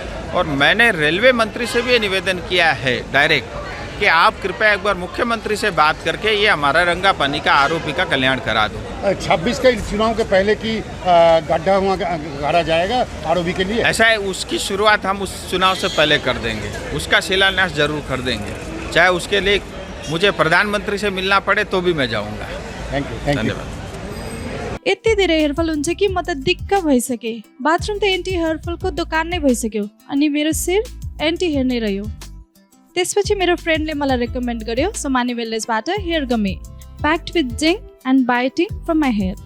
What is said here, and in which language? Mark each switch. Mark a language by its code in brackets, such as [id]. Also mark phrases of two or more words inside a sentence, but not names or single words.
[hi] और मैंने रेलवे मंत्री से भी ये निवेदन किया है डायरेक्ट कि आप कृपया एक बार मुख्यमंत्री से बात करके ये हमारा रंगापानी का आरोपी का कल्याण करा दो। 26 के चुनाव के पहले की गड्ढा हुआ गाड़ा जाएगा आरोपी के लिए, ऐसा है। उसकी शुरुआत हम उस चुनाव से पहले कर देंगे, उसका शिलान्यास जरूर कर देंगे, चाहे उसके लिए मुझे प्रधानमंत्री से मिलना पड़े तो भी मैं जाऊँगा। [en] thank you, [hi] धन्यवाद। [ne] यति धेरै हेयरफल हुन्छ कि म त दिक्क भइसके। बाथरुम त [en] anti hairfallको [ne] दोकान नै भइसक्यो, अनि मेरो शिर [en] anti hair [ne] नै रह्यो। त्यसपछि मेरो फ्रेन्डले मलाई रेकमेन्ड गर्यो सोमानी वेलनेसबाट [en] hair gummy packed with zinc and biotin from my hair.